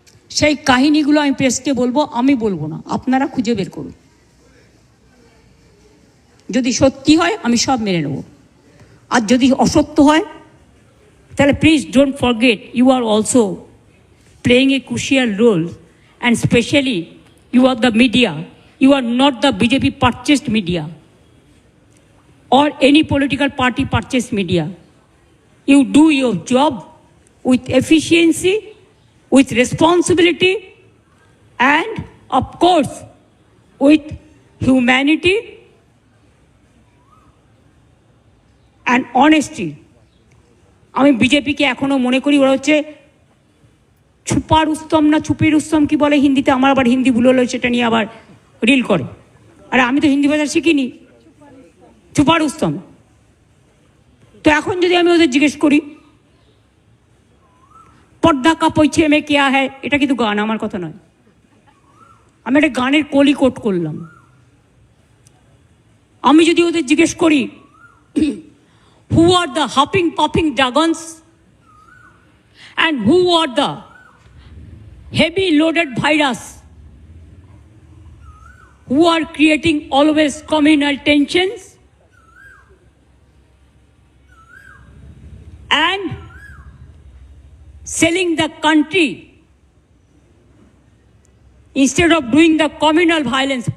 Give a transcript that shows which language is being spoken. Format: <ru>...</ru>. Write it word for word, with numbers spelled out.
<bn>সেই কাহিনীগুলো আমি প্রেসকে বলবো, আমি বলবো না, আপনারা খুঁজে বের করুন। যদি সত্যি হয় আমি সব মেনে নেব, আর যদি অসত্য হয় তাহলে</bn> <en>Please don't forget you are also playing a crucial role, and especially you are the media. You are not the B J P purchased media or any political party purchased media. You do your job with efficiency, with responsibility, and of course with humanity and honesty.</en> <bn>আমি BJP কে এখনো মনে করি ওরা হচ্ছে ছুপা রুস্তম না ছুপি রুস্তম কি বলে হিন্দিতে, আমার আবার হিন্দি ভুল হলো সেটা নিয়ে আবার রিল করে। আর আমি তো হিন্দি ভাষা শিখিনি, ছুপা রুস্তম। তো এখন যদি আমি ওদের জিজ্ঞেস করি</bn> <hi>পর্দা কাপড়ছে মে কেয়া হ্যায়,</hi> <bn>এটা কিন্তু গান, আমার কথা নয়, আমি একটা গানের কলি কোট করলাম। আমি যদি ওদের জিজ্ঞেস করি</bn> <en>Who are the hopping popping dragons and who are the heavy loaded virus who are creating always communal tensions and selling the country instead of doing the communal violence.</en>